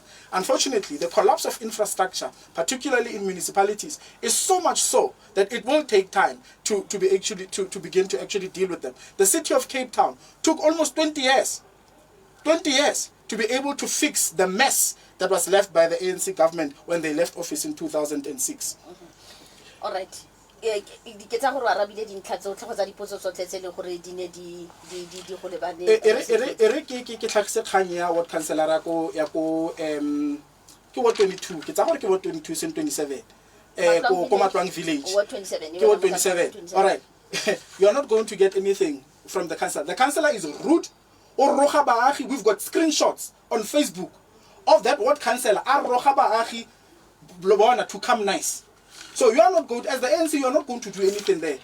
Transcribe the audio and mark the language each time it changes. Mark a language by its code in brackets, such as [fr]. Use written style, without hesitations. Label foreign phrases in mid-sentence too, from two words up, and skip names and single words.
[en] Unfortunately, the collapse of infrastructure, particularly in municipalities, is so much so that it will take time to begin to actually deal with them. The city of Cape Town took almost 20 years to be able to fix the mess that was left by the ANC government when they left office in 2006. All right. [tn] Ke tsa go arabile dintlha tsotlhe go tsa dipotso tsotlhe tse le gore di ne di go lebane ke tlhagise kgang ya [en] ward councillor [tn] ya ko ke ward 22 ke tsa gore ke ward 22 sen 27 ko Matlwang village ward 27 ke [en] ward 27. All right. You are not going to get anything from the councillor. The councillor is rude. We've got screenshots on Facebook of that ward councillor to come nice. So you are not going, as the ANC, you are not going to do anything there.